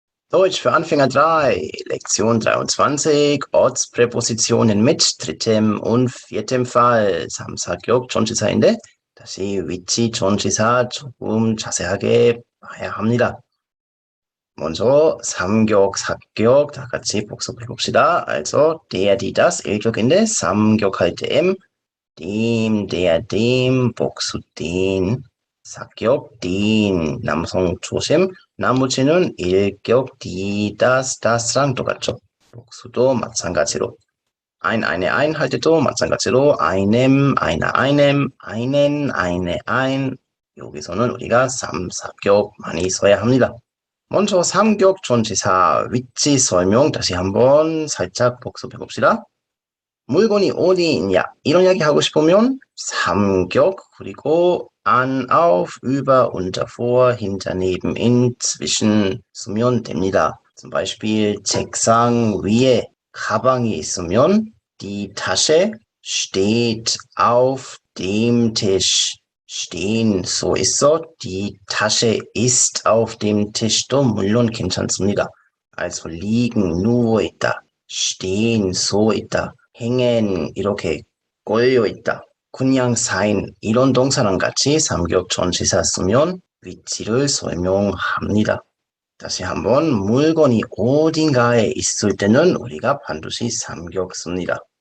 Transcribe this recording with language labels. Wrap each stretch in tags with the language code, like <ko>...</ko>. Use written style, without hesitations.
<de>Deutsch für Anfänger 3, Lektion 23, Ortspräpositionen mit drittem und viertem Fall.</de> <ko>삼사격 전치사인데 다시 위치 전치사 조금 자세하게 봐야 합니다. 먼저 삼격, 사격 다 같이 복습해 봅시다. Also der, die, das 일격인데 삼격할 때 dem, der, dem, 복수 den, 사격 den, 남성 조심, 나머지는 일격 die, das, das랑 똑같죠. 복수도 마찬가지로. eine, ein 할 때도 마찬가지로 einem, einer, einem, einen, eine, ein. 여기서는 우리가 삼사격 많이 써야 합니다. 먼저 삼격 전치사 위치 설명 다시 한번 살짝 복습해 봅시다. 물건이 어디 있냐 이런 이야기 하고 싶으면 삼격 그리고 an, auf, über, unter, vor, hinter, neben, in, zwischen 쓰면 됩니다.</ko> <de>zum Beispiel</de> <ko>책상 위에 가방이 있으면</ko> <de>die Tasche steht auf dem Tisch. stehen</de> <ko>서 있어</ko> <de>die Tasche ist auf dem Tisch도</de> <ko>물론 괜찮습니다. also liegen 누워 있다, stehen 서 있다, hängen 이렇게 걸려 있다, 그냥 sein 이런 동사랑 같이 삼격 전치사 쓰면 위치를 설명합니다. 다시 한번 물건이 어딘가에 있을 때는 우리가 반드시 삼격 씁니다.</ko>